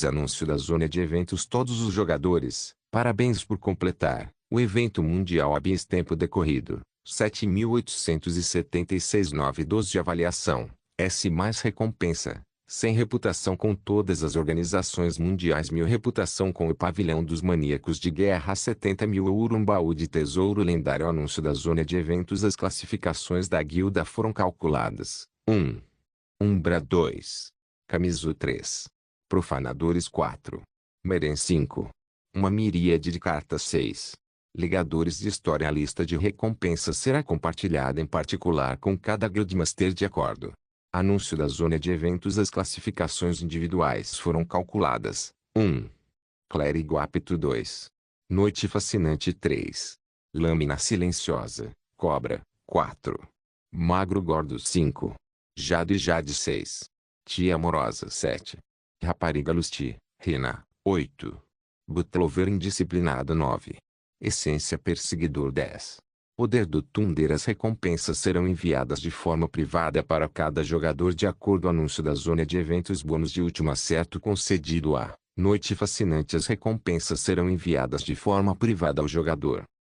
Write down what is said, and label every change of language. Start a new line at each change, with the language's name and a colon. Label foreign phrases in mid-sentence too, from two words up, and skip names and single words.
Portuguese: Anúncio da zona de eventos. Todos os jogadores, parabéns por completar o evento mundial Abyss tempo decorrido, 7.876 912 de avaliação, S mais recompensa. 100 reputação com todas as organizações mundiais 1.000 reputação com o pavilhão dos maníacos de guerra 70.000 ouro um baú de tesouro lendário. Anúncio da zona de eventos. As classificações da guilda foram calculadas. 1. Umbra 2. Camisu 3. Profanadores 4. Meren 5. Uma miríade de cartas 6. Ligadores de história. A lista de recompensas será compartilhada em particular com cada Guildmaster de acordo. Anúncio da zona de eventos. As classificações individuais foram calculadas. 1. Clérigo apto 2. Noite fascinante 3. Lâmina silenciosa, cobra, 4. Magro gordo 5. Jade 6. Tia amorosa 7. Rapariga lusty, Rina, 8. Butlover indisciplinado 9. Essência perseguidor 10. Poder do Thunder. As recompensas serão enviadas de forma privada para cada jogador de acordo com o anúncio da zona de eventos. Bônus de último acerto concedido a Noite Fascinante. As recompensas serão enviadas de forma privada ao jogador.